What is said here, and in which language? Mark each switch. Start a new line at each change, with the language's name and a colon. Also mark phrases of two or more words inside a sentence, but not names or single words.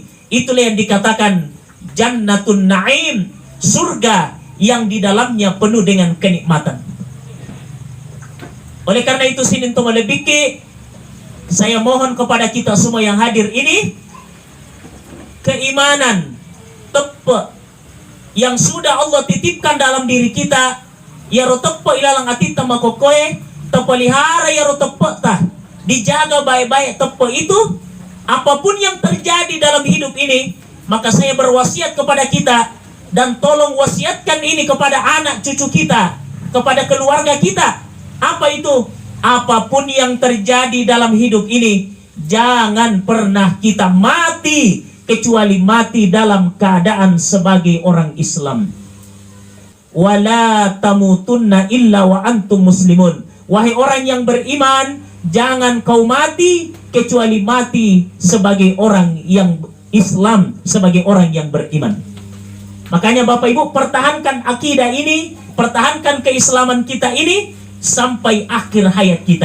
Indonesian: Itulah yang dikatakan Jannatun Naim, surga yang di dalamnya penuh dengan kenikmatan. Oleh karena itu
Buginese: sinin tomalebiki,
Indonesian: saya mohon kepada kita semua yang hadir ini, keimanan tepe yang sudah Allah titipkan dalam diri kita,
Buginese: ya ro tepe ilalang atita makokoe,
Indonesian: tepelihara
Buginese: ya ro tepe tah,
Indonesian: dijaga baik-baik tepe itu. Apapun yang terjadi dalam hidup ini, maka saya berwasiat kepada kita, dan tolong wasiatkan ini kepada anak cucu kita, kepada keluarga kita. Apa itu? Apapun yang terjadi dalam hidup ini, jangan pernah kita mati kecuali mati dalam keadaan sebagai orang Islam.
Arabic: Wala tamutunna illa wa antum muslimun.
Indonesian: Wahai orang yang beriman, jangan kau mati kecuali mati sebagai orang yang Islam, sebagai orang yang beriman. Makanya Bapak Ibu, pertahankan akidah ini, pertahankan keislaman kita ini sampai akhir hayat kita.